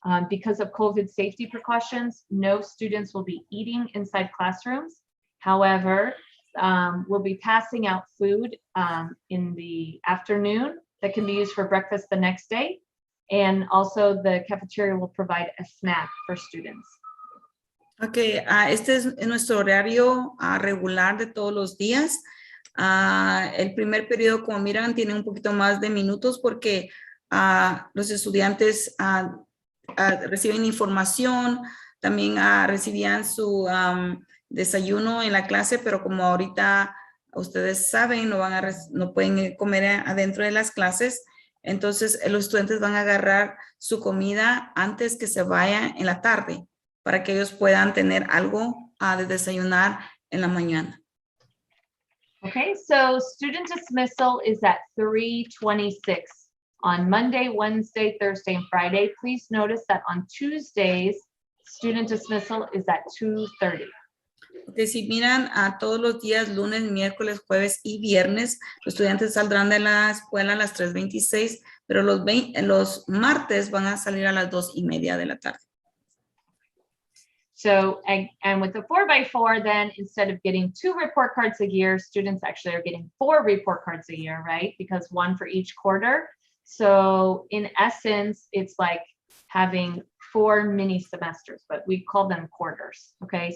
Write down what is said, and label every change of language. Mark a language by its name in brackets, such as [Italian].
[English] Because of COVID safety precautions, no students will be eating inside classrooms. However, we'll be passing out food in the afternoon that can be used for breakfast the next day. And also the cafeteria will provide a snack for students. [Spanish] Ok, este es nuestro horario regular de todos los días. El primer periodo, como miran, tiene un poquito más de minutos porque los estudiantes reciben información, también recibían su desayuno en la clase, pero como ahorita ustedes saben, no pueden comer adentro de las clases, entonces los estudiantes van a agarrar su comida antes que se vayan en la tarde, para que ellos puedan tener algo de desayunar en la mañana. [English] Okay, so student dismissal is at 3:26 on Monday, Wednesday, Thursday, and Friday. Please notice that on Tuesdays, student dismissal is at 2:30. [Spanish] Okay, si miran todos los días, lunes, miércoles, jueves y viernes, los estudiantes saldrán de la escuela a las 3:26, pero los martes van a salir a las 2:30 de la tarde. [English] So, and with the 4x4, then instead of getting 2 report cards a year, students actually are getting 4 report cards a year, right? Because 1 for each quarter. So in essence, it's like having 4 mini semesters, but we call them quarters, okay?